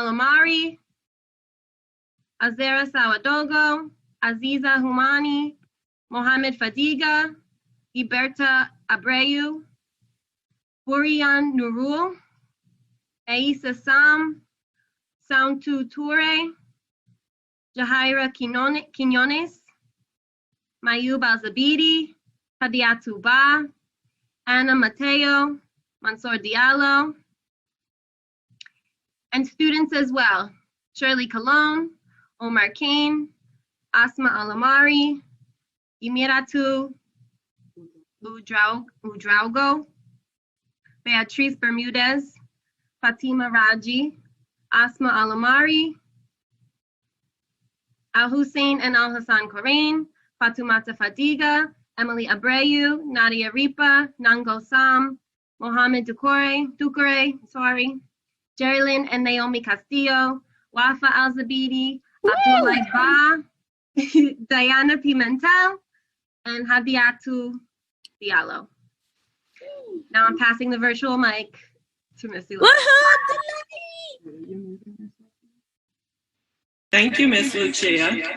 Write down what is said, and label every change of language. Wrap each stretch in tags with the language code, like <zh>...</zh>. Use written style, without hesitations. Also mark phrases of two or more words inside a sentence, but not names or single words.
<en>Alomari, Azera Sawadogo, Aziza Humani, Mohamed Fadiga, Iberta Abreu, Burian Nurul, Aisa Sam, Sountu Toure, Jahaira Quinones, Mayub Al-Zabidi, Hadiatu Ba, Anna Mateo, Mansour Diallo, and students as well, Sherly Colon, Omar Kane, Asmaa Alomari, Guiemiratou Ouedraogo, Beatriz Bermudez, Fatima Raji, Asmaa Alomari, Al-Hussein and Al-Hassan Korain, Fatumata Fadiga, Emely Abreu, Nadia Ripa, Nango Sam, Mohamed Ducore, Gerilynn and Naomi Castillo, Wafa Al-Zabidi, Abdullah Ba, Dahiana Pimentel, and Hadiatu Diallo. Now I'm passing the virtual mic to Miss Lugo. Thank you, Miss Lucia.</en>